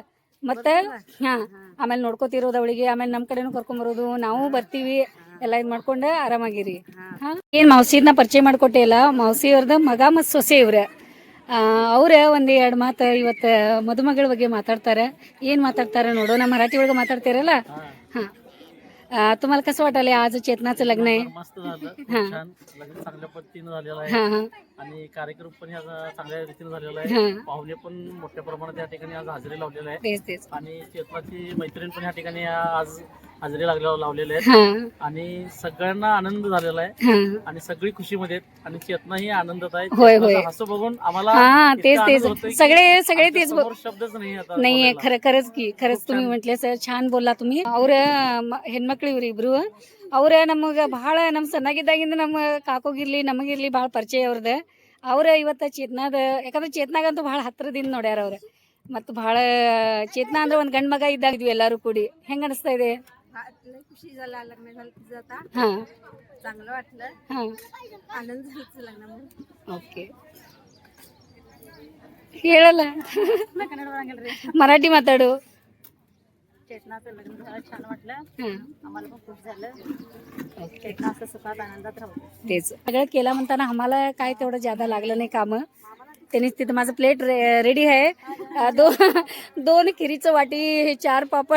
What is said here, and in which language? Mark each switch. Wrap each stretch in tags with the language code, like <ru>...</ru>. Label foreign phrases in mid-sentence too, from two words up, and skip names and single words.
<kn>ಮತ್ತು ಹಾಂ, ಆಮೇಲೆ ನೋಡ್ಕೋತಿರೋದು ಅವಳಿಗೆ. ಆಮೇಲೆ ನಮ್ಮ ಕಡೆನೂ ಕರ್ಕೊಂಬರೋದು, ನಾವು ಬರ್ತೀವಿ, ಎಲ್ಲ ಇದು ಮಾಡ್ಕೊಂಡು ಆರಾಮಾಗಿರಿ. ಹಾಂ, ಏನು ಮೌಸಿನ ಪರಿಚಯ ಮಾಡಿಕೊಟ್ಟೆ ಅಲ್ಲ, ಮೌಸಿಯವ್ರದ್ದು ಮಗ ಮತ್ತು ಸೊಸೆ ಇವ್ರೆ. ಅವ್ರ ಒಂದು ಎರಡು ಮಾತು ಇವತ್ತು ಮದುಮಗಳ ಬಗ್ಗೆ ಮಾತಾಡ್ತಾರೆ. ಏನು माताडतारे ನೋಡೋಣ. मराठी ಒಳಗೆ ಮಾತಾಡ್ತೀರಲ್ಲ.</kn> <mr>हां, तुम्हाला कसं वाटलं आज चेतनाचं लग्न आहे? मस्त झालं, हां. छान लग्न चांगल्या पद्धतीनं झालेलं आहे हां हां आणि कार्यक्रम पण ह्या चांगल्या रीतीने झालेला हां. आहे. पाहुणे पण मोठ्या प्रमाणात या ठिकाणी आज हजेरी लावलेला आहे तेच तेच. आणि चेतनाची मैत्रीण पण या ठिकाणी आज हजेरी लावलेले आहेत हां आणि सगळ्यांना आनंद झालेला आहे हां आणि सगळी खुशीमध्ये आहेत आणि चेतना ही आनंदात आहे. होय, चेतनाचं होय. हसू बघून आम्हाला हां, इतका तेच आनंद तेच. होतोय की सगळे आमच्या तेच समोर शब्दच नाही आता नाही बोलायला. खरंच की खरंच तुम्ही म्हटले सर छान बोलला तुम्ही.</mr> <kn>ಅವ್ರ ಹೆಣ್ಮಕ್ಳು ಇವ್ರು ಇಬ್ರು. ಅವ್ರ ನಮಗೆ ಭಾಳ ನಮ್ಮ ಸಣ್ಣಾಗಿದ್ದಾಗಿಂದ ನಮ್ಮ ಕಾಕೋಗಿರ್ಲಿ ನಮಗಿರ್ಲಿ ಭಾಳ ಪರಿಚಯ ಅವ್ರದ್ದು. ಅವ್ರ ಇವತ್ತು ಚೇತನಾದ, ಯಾಕಂದ್ರೆ ಚೇತನಾಗಂತೂ ಭಾಳ ಹತ್ತಿರದಿಂದ ನೋಡ್ಯಾರ ಅವ್ರು. ಮತ್ತು ಭಾಳ ಚೇತನಾ ಅಂದ್ರೆ ಒಂದು ಗಂಡು ಮಗ ಇದ್ದಾಗಿದ್ವಿ ಎಲ್ಲರೂ ಕೂಡಿ. ಹೆಂಗೆ ಅನಿಸ್ತಾ ಇದೆ?</kn> <mr>खुशी झाला लग्न झालं तिचं आता हां चांगलं वाटलं, हां आनंद झाला लग्नामुळे.</mr> <kn>ಓಕೆ, ಹೇಳಲ್ಲ ಕನ್ನಡ ಬರಂಗಿಲ್ರಿ. ಮರಾಠಿ ಮಾತಾಡು.</kn> <mr>चेतनाचं लग्न झालं, छान वाटलं, हां आम्हाला पण खूप झालं. चेतना असं सुखात आनंदात राहू. तेच सगळं केलं म्हणताना आम्हाला काय तेवढं जादा लागलं नाही कामं. त्यांनीच तिथं माझं प्लेट रेडी आहे. दोन खिरीचं वाटी, हे 4 पापड.</mr>